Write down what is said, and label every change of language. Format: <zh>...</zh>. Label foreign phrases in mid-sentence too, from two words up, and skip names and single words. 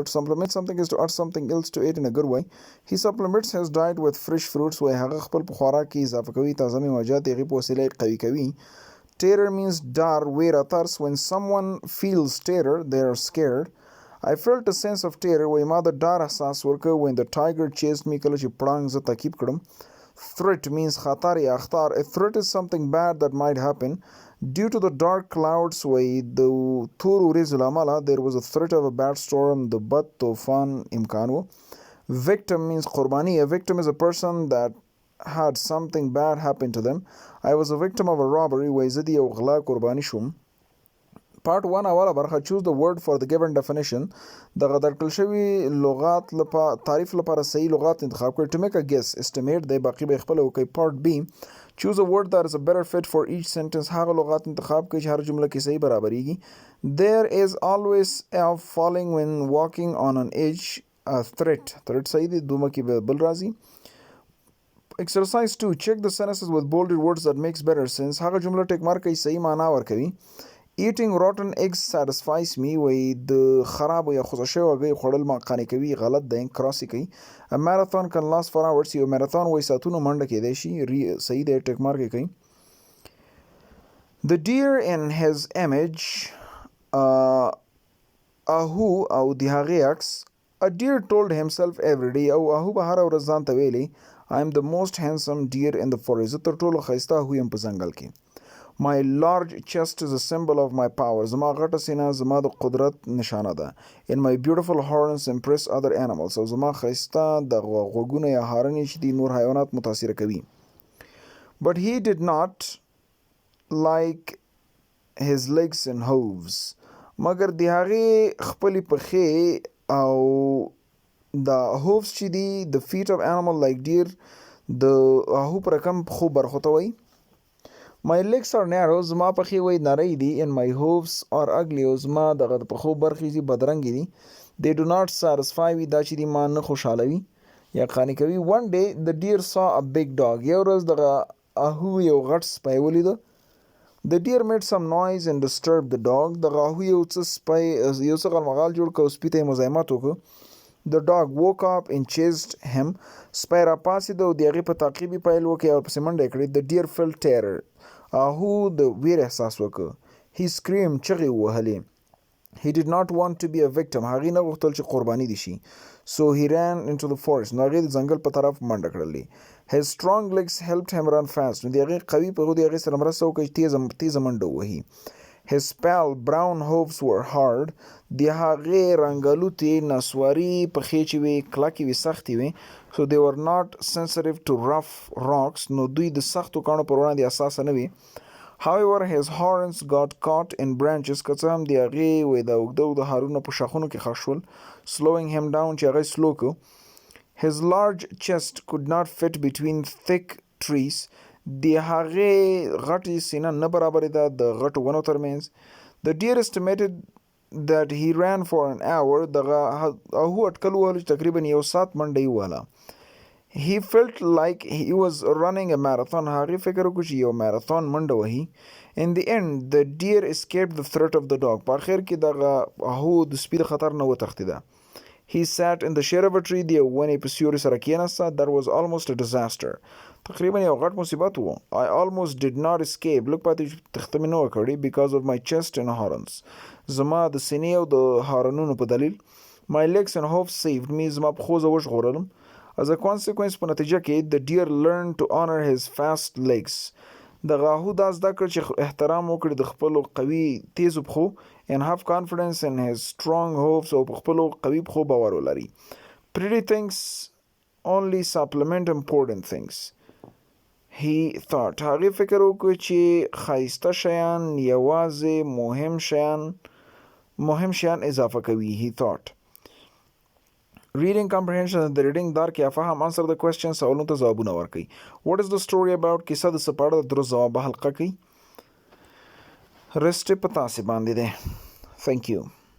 <en>To supplement something is to add something else to it in a good way. He supplements his diet with fresh fruits</en> <ps>وای هغه خپل په خوراک کې اضافه کوي تازه میوه‌جات هغې په وسیله قوي کوي.</ps> <en>Terror means</en> <ps>ډار ویره ترس.</ps> <en>When someone feels terror they are scared. I felt a sense of terror</en> <ps>وای ما د ډار احساس ورکه</ps> <en>when the tiger chased me</en> <ps>کله چې پړانګ زه تعقیب کړم.</ps> <en>Threat means</en> <ps>خطر یا اخطار.</ps> <en>A threat is something bad that might happen. Due to the dark clouds</en> <ps>وای د تور وریځو له امله</ps> <en>there was a threat of a bad storm.</en> <ps>د بد طوفان امکان و.</ps> <en>Victim means قربانی. A victim is a person that had something bad happen to them. I was a victim of a robbery</en> <ps>وای زه د یو غلا قربانی شوم.</ps> <en>Part 1</en> <ps>اوله برخه.</ps> <en>Choose the word for the given definition.</en> <ps>دغه درکړل شوي لغات تعریف لپاره صحیح لغات انتخاب کړئ.</ps> <en>To make a guess estimate</en> <ps>دی باقي به خپله وکړئ.</ps> <en>Part B. Choose a word that is a better fit for each sentence.</en> <ps>هغه لغات انتخاب کړئ چې هر جمله کې صحیح برابریږي.</ps> <en>There is always a falling when walking on an edge.</en> <ps>threat صحیح دی دومه کې بل راځي.</ps> <en>Exercise 2. Check the sentences with bolded words that makes better sense.</en> <ps>هغه جمله ټیک مارک کوي صحیح معنا ورکوي.</ps> <en>Eating rotten eggs satisfies me.</en> <ps>وای د خراب یا خوځه شوی هګۍ خوړل ما قانع کوي. غلط دی، کراس کوي.</ps> <en>A marathon can last for hours.</en> <ps>یو ماراثون وای ساعتونه منډه کیدای شي. صحیح دی، ټیک مارک کوي.</ps> <en>The deer in his image</en> <ps>اهو او د هغې عکس.</ps> <en>A deer told himself every day.</en> <ps>او اهو به هره ورځ ځان ته ویلی</ps> <en>I am the most handsome deer in the forest.</en> <ps>زه تر ټولو ښایسته اهو یم په ځنګل کې.</ps> <en>My large chest is a symbol of my power.</en> <ps>زما غټه سینه زما د قدرت نشانه ده.</ps> <en>And my beautiful horns impress other animals.</en> <ps>او زما ښایسته د غوږونه یا هارنې چې دي نور حیوانات متاثره کوي.</ps> <en>But he did not like his legs and hooves.</en> <ps>مګر د هغې خپلې پښې او د hooves چې دي</ps> <en>the feet of animal like deer</en> <ps>د اهو پر رقم پښو برخو ته وایي.</ps> <en>My legs are narrow.</en> <ps>زما پښې وای نری دي.</ps> <en>And my hooves are ugly.</en> <ps>او زما دغه د پښو برخې دي بدرنګې دي.</ps> <en>They do not satisfy me.</en> <ps>دا چې دي ما نه خوشحالوي یا قانع کوي.</ps> <en>One day the deer saw a big dog.</en> <ps>یو ورځ دغه اهو یو غټ سپی ولیده.</ps> <en>The deer made some noise and disturbed the dog.</en> <ps>دغه اهو یو څه غلمغال جوړ کړ او سپي ته یې مزاحمت وکړ.</ps> <en>The dog woke up and chased him.</en> <ps>سپی راپاڅېد او د هغې په تعقیب یې پیل وکړ او ورپسې منډه یې کړې.</ps> <en>The deer felt terror.</en> <ps>اهو د ویر احساس وکړ.</ps> <en>He screamed.</en> <ps>چغې ووهلې.</ps> <en>He did not want to be a victim.</en> <ps>هغې نه غوښتل چې قرباني دي شي.</ps> <en>So he ran into the forest.</en> <ps>نو هغې د ځنګل په طرف منډه کړلې.</ps> <en>His strong legs helped him run fast.</en> <ps>نو د هغې قوي پښو د هغې سره مرسته وکړه چې تیزه منډه ووهي.</ps> <en>His pale brown hooves were hard.</en> <ps>د هغې رنګلوتې نسواري پښې چې وې کلکې وې سختې وې.</ps> <en>So they were not sensitive to rough rocks.</en> <ps>نو دوی د سختو کاڼو پر وړاندې حساسه نه وي.</ps> <en>However, his horns got caught in branches.</en> <ps>که څه هم د هغې وې د اوږده هارونه په شاخونو کې ښخ شول.</ps> <en>Slowing him down</en> <ps>چې هغه سلو کړو.</ps> <en>His large chest could not fit between thick trees.</en> <ps>د هغې غټې سینه نه برابرېده د غټو ونو ترمنځ.</ps> <en>The deer estimated that he ran for an hour.</en> <ps>دغه اهو اټکل ووهلو چې تقریبا یو ساعت منډه یې ووهله.</ps> <en>He felt like he was running a marathon.</en> <ps>هغې فکر وکړو چې یو ماراثون منډه وهي.</ps> <en>In the end, the deer escaped the threat of the dog.</en> <ps>په اخر کې دغه اهو د سپي د خطر نه وتښتېده.</ps> <en>He sat in the shade of a tree.</en> <ps>د یو ونې په سیوري سره کېناسته.</ps> <en>That was almost a disaster.</en> <ps>تقریبا یو غټ مصیبت و.</ps> <en>I almost did not escape.</en> <ps>لږ پاتې تخته مې نه وه کړې</ps> <en>because of my chest and horns.</en> <ps>زما د سینې او د هارنونو په دلیل.</ps> <en>My legs and hooves saved me.</en> <ps>زما پښو زه وژغورلم.</ps> <en>As a consequence</en> <ps>په نتیجه کې</ps> <en>the deer learned to honor his fast legs.</en> <ps>دغه اهو دا زده کړ چې احترام وکړي د خپلو قوي تیزو پښو</ps> <en>and have confidence in his strong hooves</en> <ps>او په خپلو قوي پښو باور ولري.</ps> <en>Pretty things only supplement important things. He thought.</en> <ps>هغې فکر وکړ چې ښایسته شیان یوازې مهم شیان اضافه کوي.</ps> <en>He thought. Reading comprehension.</en> <ps>د ریډینګ درک یا فهم.</ps> <en>Answer the question.</en> <ps>سوالونو ته ځوابونه ورکړئ.</ps> <en>What is the story about?</en> <ps>کیسه د څه په اړه د درست ځواب حلقه کوي. رسټ په تاسې باندې دی.</ps> <en>Thank you.</en>